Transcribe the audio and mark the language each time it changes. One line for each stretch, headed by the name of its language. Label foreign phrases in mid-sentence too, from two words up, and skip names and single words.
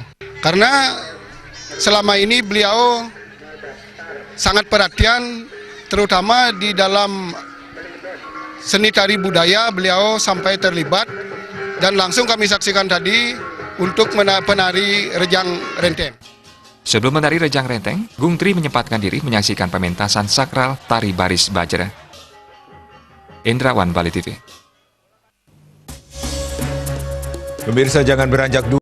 Indonesian: Karena selama ini beliau sangat perhatian, terutama di dalam seni tari budaya beliau sampai terlibat. Dan langsung kami saksikan tadi untuk penari Rejang Renteng. Sebelum menari Rejang Renteng, Gung Tri menyempatkan diri menyaksikan pementasan sakral tari baris Bajra. Indrawan, Bali TV. Pemirsa, jangan beranjak dulu.